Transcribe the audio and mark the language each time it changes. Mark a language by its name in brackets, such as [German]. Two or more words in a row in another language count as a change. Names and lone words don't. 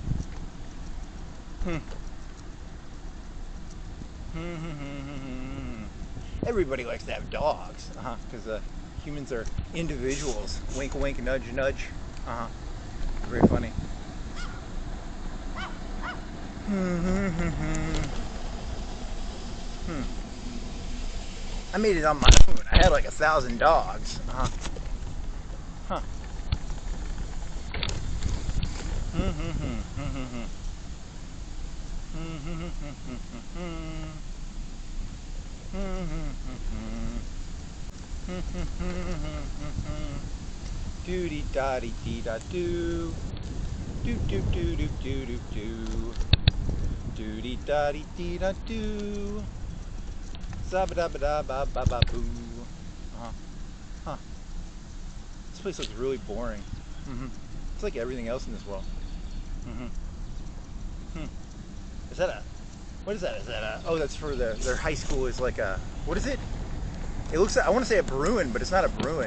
[English] Everybody likes to have dogs, because humans are individuals. Wink, wink, nudge, nudge. Very funny. I made it on my own. I had like 1,000 dogs. Huh. Doody dotty dee da doo. Do do do do do do do. Doody dotty dee da doo. Zabba dabba da ba ba ba boo. Huh. This place looks really boring. It's like everything else in this world. Is that a? What is that? Is that a? Oh, that's for their high school. Is like a. What is it? It looks like, I want to say a Bruin, but it's not a Bruin.